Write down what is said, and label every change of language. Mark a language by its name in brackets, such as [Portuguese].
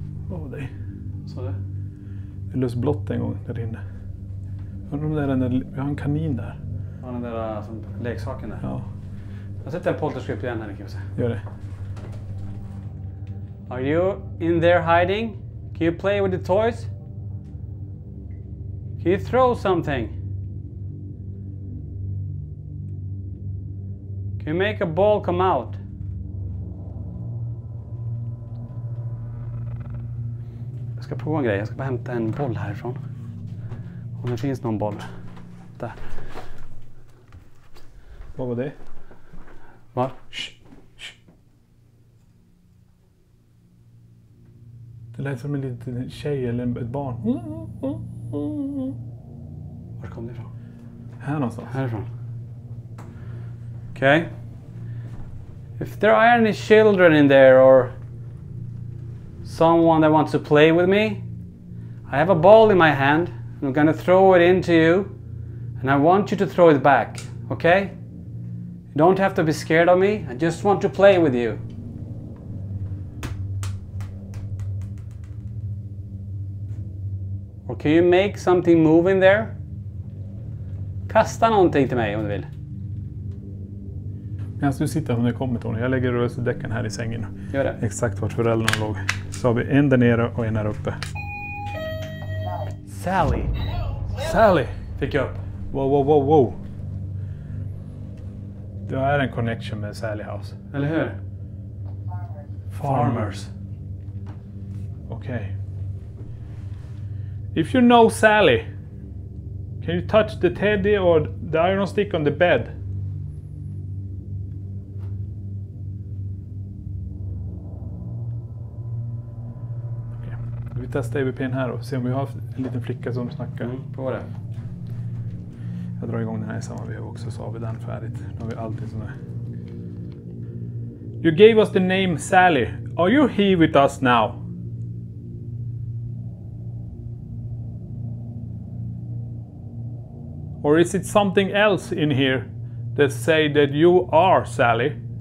[Swedish] Vad var det? Så det. Det lös blått en gång där inne. Undrar om det är den där... Vi har en kanin där. Ja, den där som leksaken där. Ja, Jag sätter en polterskript igen här, kan vi se. gör det. [English] Are you in there hiding? Can you play with the toys? Can you throw something? Can you make a ball come out? [Swedish] Jag ska prova en grej. Jag ska bara hämta en boll härifrån. Om det finns någon boll. Där. Vad var det? Va? Det lät som en liten tjej eller ett barn. Var kom det ifrån? Här någonstans. Härifrån. Okay. [English] If there are any children in there or someone that wants to play with me, I have a ball in my hand and I'm gonna throw it into you and I want you to throw it back, okay? You don't have to be scared of me, I just want to play with you. Or can you make something move in there? [Swedish] Kasta någonting till mig om du vill. Medan du sitter här när jag kommer Tony. Jag lägger rörelsedäcken här i sängen. Gör det. Exakt vart föräldrarna låg. Så har vi en där nere och en här uppe. Sally. Sally! Fick jag upp. [English] Wow, wow, wow, wow. [Swedish] Det är en connection med Sally House. Eller hur? Farmers. Okej. [English] If you know Sally, can you touch the teddy or the iron stick on the bed? [Swedish] Okej. Vi testar EVP:n här och se om vi har en liten flicka som snackar. Prova det. Jag drar igång den här i samma veva också så har vi den färdigt. Nu har vi allting som är. [English] You gave us the name Sally. Are you here with us now? Or is it something else in here that say that you are Sally?